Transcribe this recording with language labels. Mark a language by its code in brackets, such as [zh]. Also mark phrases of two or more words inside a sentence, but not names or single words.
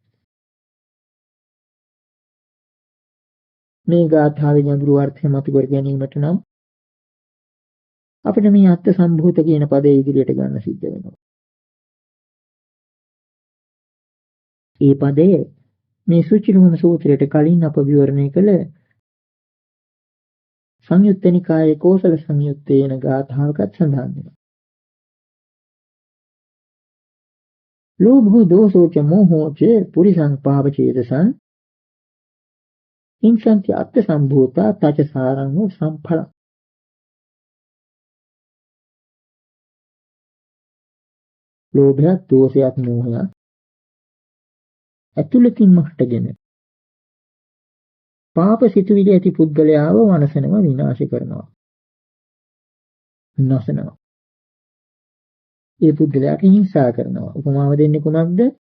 [si] මේ ගාථාවේ ගැඹුරු අර්ථය මතු කර ගැනීමට නම් අපිට මේ අත්ථ සම්භූත කියන පදේ ඉදිරියට ගන්න සිද්ධ වෙනවා. මේ පදයේ මේ සුචිරුවන සූත්‍රයට කලින් අප විවරණය කළ සංයුත්ත නිකායේ කෝසල සංයුත්තේන ගාථාවකත් සඳහන් වෙනවා. [pi] ලෝභෝ දෝසෝ ච මොහෝ ච පුරිසං පාවචේතසං ඉන්සන්ති අත්ථ සම්භූතා තච සාරං සම්ඵල. [si] ලෝභයත් දෝෂයත් මෝහයත් ඇතුළතින්ම හටගෙන පාප සිතුවිලි ඇති පුද්ගලයාව වනසනවා, විනාශ කරනවා, නැසනවා. ඒ පුද්ගලයාට හිංසා කරනවා. උපමාව දෙන්නේ කොහොමද?